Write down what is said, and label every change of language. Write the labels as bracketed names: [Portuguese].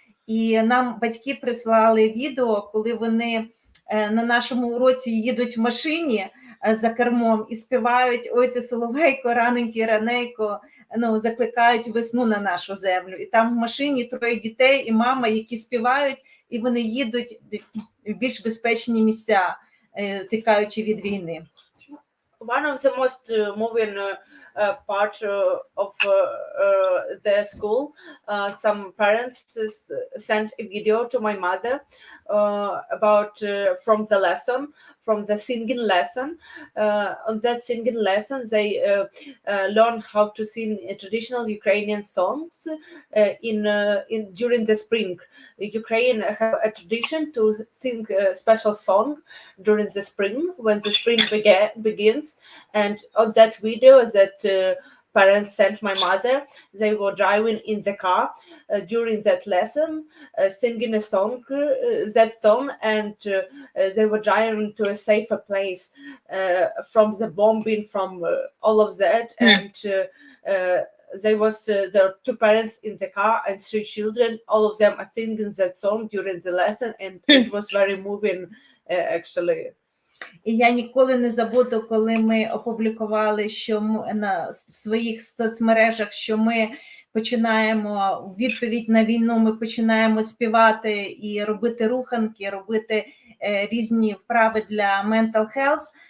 [Ukrainian] І нам батьки прислали відео, коли вони на нашому уроці їдуть в машині за кермом і співають «Ой ти соловейко, раненький, ранейко», закликають весну на нашу землю. І там в машині 3 дітей і мама, які співають, і вони їдуть в більш безпечні місця, тікаючи від війни. [English] one of the most moving part of the school, some parents sent a video to my mother about from the singing lesson. On that singing lesson, they learn how to sing traditional Ukrainian songs in during the spring. Ukraine have a tradition to sing a special song during the spring when the spring begins. And on that video that parents sent my mother, they were driving in the car during that lesson, singing a song, and they were driving to a safer place from the bombing, from all of that. And there was there were two parents in the car and three children. All of them are singing that song during the lesson, and it was very moving, actually. [Ukrainian] І я ніколи не забуду, коли ми опублікували, що в своїх соцмережах, що ми починаємо у відповідь на війну, ми починаємо співати і робити руханки, робити різні вправи для mental health.